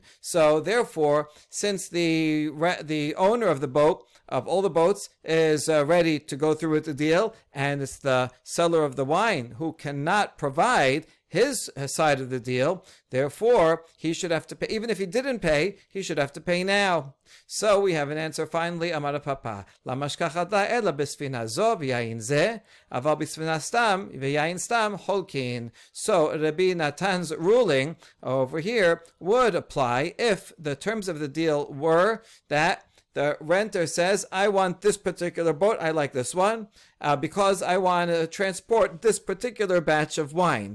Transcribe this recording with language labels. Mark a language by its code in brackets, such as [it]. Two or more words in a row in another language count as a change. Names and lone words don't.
[en] So therefore, since the owner of the boat, of all the boats, is ready to go through with the deal, and it's the seller of the wine who cannot provide his side of the deal, therefore he should have to pay. Even if he didn't pay, he should have to pay now. So we have an answer finally. [arc] אמר פפא, לא משכחת לה אלא בספינה זו ויין זה, אבל בספינה סתם ויין סתם הולכין. [en] So Rabbi Natan's ruling over here would apply if the terms of the deal were that the renter says, I want this particular boat, I like this one, because I want to transport this particular batch of wine.